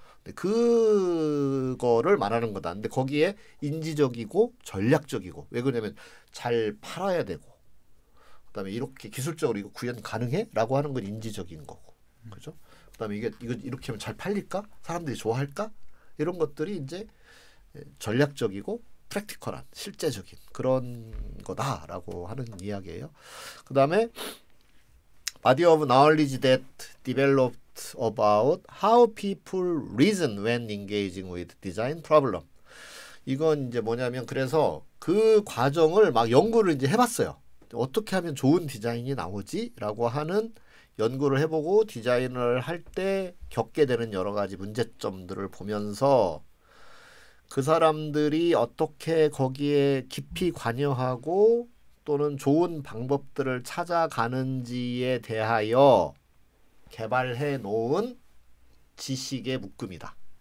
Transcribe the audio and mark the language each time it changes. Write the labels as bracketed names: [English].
[Korean] 근데 그거를 말하는 거다. 근데 거기에 인지적이고 전략적이고, 왜 그러냐면 잘 팔아야 되고, 그다음에 이렇게 기술적으로 이거 구현 가능해? 라고 하는 건 인지적인 거고. 그죠? 그다음에 이거 이렇게 하면 잘 팔릴까? 사람들이 좋아할까? 이런 것들이 이제 전략적이고 프랙티컬한 실제적인 그런 거다라고 하는 이야기예요. [English] 그다음에 body of knowledge that developed about how people reason when engaging with design problem. [Korean] 이건 이제 뭐냐면, 그래서 그 과정을 막 연구를 이제 해봤어요. 어떻게 하면 좋은 디자인이 나오지라고 하는 연구를 해보고 디자인을 할 때 겪게 되는 여러 가지 문제점들을 보면서 그 사람들이 어떻게 거기에 깊이 관여하고 또는 좋은 방법들을 찾아가는지에 대하여 개발해 놓은 지식의 묶음이다.